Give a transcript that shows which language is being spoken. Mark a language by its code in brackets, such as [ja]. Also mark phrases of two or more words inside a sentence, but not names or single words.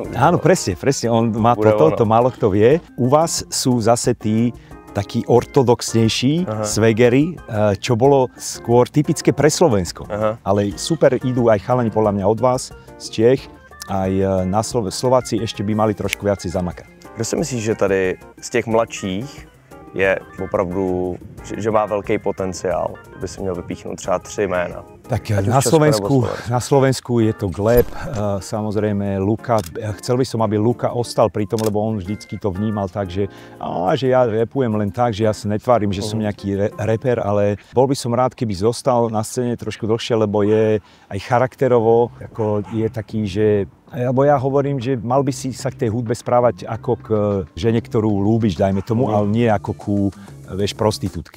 [sk] Áno, presne, on má to málo kto vie. U vás sú zase tí takí ortodoxnejší svegery, čo bolo skôr typické pre Slovensko. Ale super idú aj chalani podľa mňa od vás, z Čech, aj na Slováci ešte by mali trošku viacej zamakať. [cs] Kdo si myslíš, že tady z těch mladších je opravdu, že má velký potenciál, by si měl vypíchnout třeba 3 jména? [sk] Tak na Slovensku je to Gleb, samozrejme Luka. Chcel by som, aby Luka ostal pri tom, lebo on vždycky to vnímal tak, že ja rapujem len tak, že ja sa netvárim, že som nejaký reper, ale bol by som rád, keby zostal na scéne trošku dlhšie, lebo je aj charakterovo, ako je taký, že lebo ja hovorím, že mal by si sa k tej hudbe správať ako k žene, ktorú ľúbiš, dajme tomu, ale nie ako ku, vieš, prostitútke.